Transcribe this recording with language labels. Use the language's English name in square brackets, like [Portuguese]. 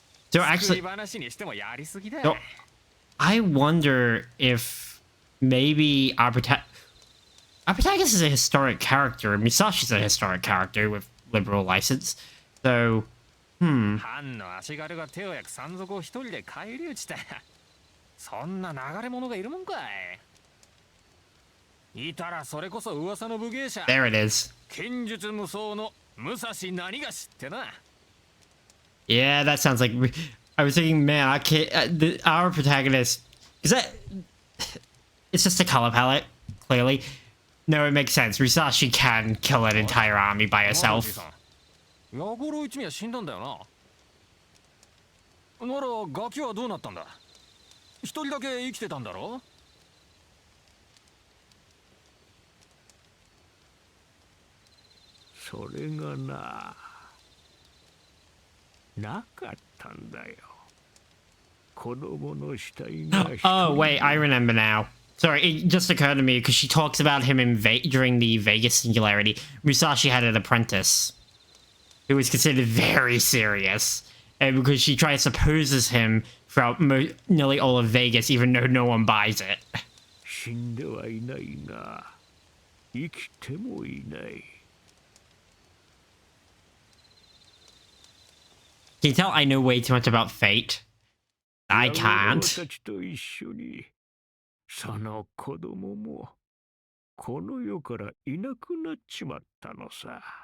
[English] So actually, so I wonder if maybe our protagonist is a historic character, and Musashi's a historic character with liberal license. So, [Japanese] 藩の足軽が手を焼く山賊を一人で返り討ちだ。そんな流れ者がいるもんかい。いたらそれこそ噂の武芸者。 [English] there it is. [Japanese] 剣術無双の武蔵何がしってな。 [English] Yeah, that sounds like. I was thinking, man, our protagonist is that. It's just a color palette, clearly. No, it makes sense. Musashi can kill an entire army by herself. [Japanese] 矢五郎一味は死んだんだよな。ならガキはどうなったんだ。一人だけ生きてたんだろ。それがなかったんだよ。子供の死体が。 [English] Oh wait, I remember now. Sorry, it just occurred to me because she talks about him during the Vegas Singularity. Musashi had an apprentice who was considered very serious, and because she tries to pose as him throughout nearly all of Vegas, even though no one buys it. [Japanese] 死んではいないが、生きてもいない。 [English] Can you tell I know way too much about Fate? I can't. [Japanese] たちと一緒に、その子供もこの世からいなくなっちまったのさ。